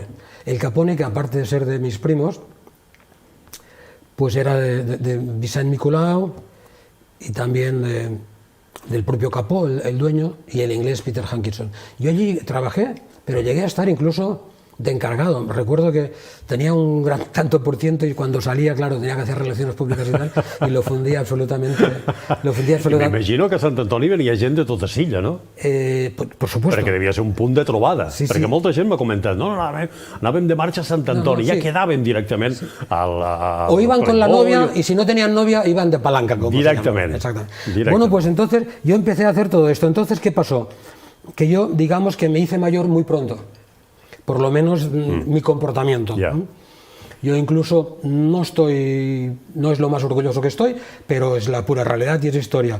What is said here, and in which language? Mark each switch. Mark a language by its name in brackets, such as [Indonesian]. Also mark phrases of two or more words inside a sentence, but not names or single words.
[Spanish] El Capone, que aparte de ser de mis primos, pues era de Vicent Nicolau y también del propio Capó, el dueño, y el inglés Peter Hankinson. Yo allí trabajé, pero llegué a estar incluso de encargado. Recuerdo que tenía un gran tanto por ciento y cuando salía, claro, tenía que hacer relaciones públicas y tal, y lo fundía absolutamente. [Catalan] M'imagino que a Sant Antoni venia gent de tota Silla, no? [Spanish] Por supuesto. [Catalan] Perquè devia ser un punt de trobada. Sí, perquè sí. Molta gent m'ha comentat, no, anàvem de marxa a Sant Antoni, sí. ja quedaven directament al [Spanish] O iban con la Playboy. novia y si no tenían novia iban de palanca. Como Directamente. Exactamente. Directamente. Bueno, pues entonces yo empecé a hacer todo esto. Entonces, ¿qué pasó? Que yo, digamos que me hice mayor muy pronto. Por lo menos mi comportamiento. Ya. Yo incluso no es lo más orgulloso que estoy, pero es la pura realidad y es historia.